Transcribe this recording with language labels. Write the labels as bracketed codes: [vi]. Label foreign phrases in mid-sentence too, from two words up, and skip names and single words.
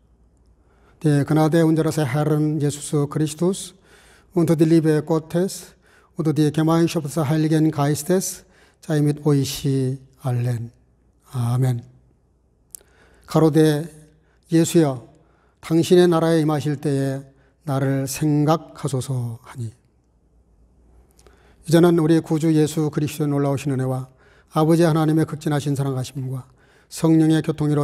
[de] Die Gnade unseres Herrn Jesus Christus und die Liebe Gottes und die Gemeinschaft des Heiligen Geistes sei mit euch allen. [ko] 아멘. 가로되 예수여, 당신의 나라에 임하실 때에 나를 생각하소서 하니. 이제는 우리 구주 예수 그리스도의 놀라우신 은혜와 아버지 하나님의 극진하신 사랑하심과 성령의 교통으로